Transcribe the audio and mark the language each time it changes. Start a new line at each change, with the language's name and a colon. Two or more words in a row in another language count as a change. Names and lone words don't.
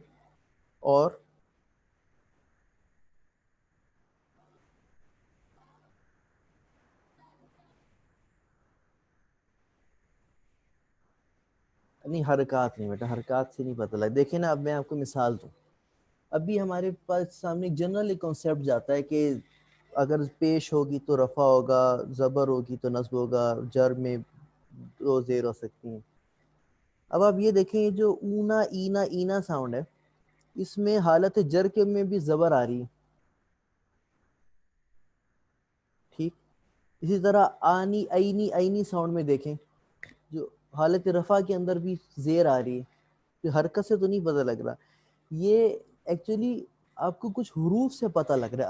Urdu: اور نہیں، حرکات نہیں بیٹا، حرکات سے نہیں پتہ لگا. دیکھیں نا، اب میں آپ کو مثال دوں. ابھی ہمارے پاس سامنے جنرل ایک کنسیپٹ جاتا ہے کہ اگر پیش ہوگی تو رفع ہوگا، زبر ہوگی تو نصب ہوگا، جر میں 2 زیر ہو سکتی ہیں. اب آپ یہ دیکھیں، یہ جو اونا اینا اینا ساؤنڈ ہے، اس میں حالت جر کے میں بھی زبر آ رہی ہے، ٹھیک. اسی طرح آنی اینی اینی ساؤنڈ میں دیکھیں، جو حالت رفع کے اندر بھی زیر آ رہی ہے. تو حرکت سے تو نہیں پتہ لگ رہا. یہ ایکچولی آپ کو کچھ حروف سے پتہ لگ رہا ہے.